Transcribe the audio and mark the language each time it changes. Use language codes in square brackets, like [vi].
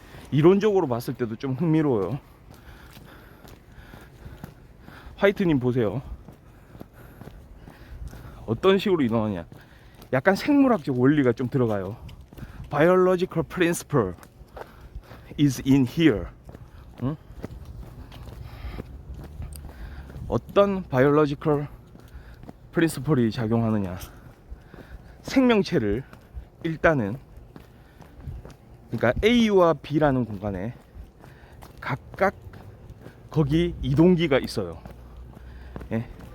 [ko] 이론적으로 봤을 때도 좀 흥미로워요. 화이트님 보세요. 어떤 식으로 이동하냐. 약간 생물학적 원리가 좀 들어가요. [en] Biological principle is in here. 응? [ko] 어떤 [en] biological principle [ko] 이 작용하느냐. 생명체를 일단은, 그러니까 A와 B라는 공간에 각각 거기 이동기가 있어요. 예.